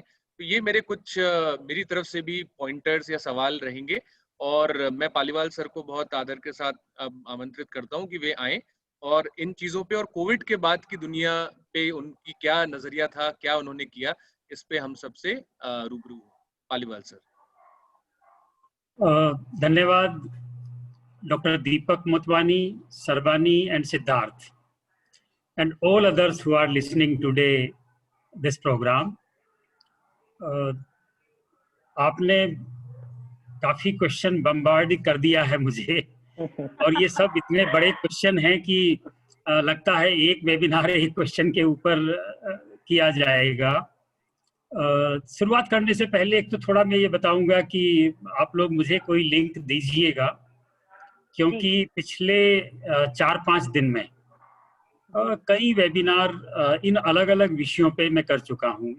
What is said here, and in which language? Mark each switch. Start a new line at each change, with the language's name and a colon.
Hindi: तो ये मेरे कुछ मेरी तरफ से भी पॉइंटर्स या सवाल रहेंगे, और मैं पालीवाल सर को बहुत आदर के साथ आमंत्रित करता हूं कि वे आएं और इन चीजों पे और कोविड के बाद की दुनिया पे उनकी क्या नजरिया था, क्या उन्होंने किया, इस पे हम सबसे रूबरू हो। पालीवाल सर। धन्यवाद
English: Doctor Deepak Motwani, Sarbani and Siddharth and all others who are listening today this program.
Hindi: आपने काफी क्वेश्चन बम्बार्ड कर दिया है मुझे, और ये सब इतने बड़े क्वेश्चन हैं कि लगता है एक वेबिनार एक क्वेश्चन के ऊपर किया जाएगा। शुरुआत करने से पहले एक तो थोड़ा मैं ये बताऊंगा कि आप लोग मुझे कोई लिंक दीजिएगा, क्योंकि पिछले 4-5 दिन में कई वेबिनार इन अलग अलग विषयों पे मैं कर चुका हूँ।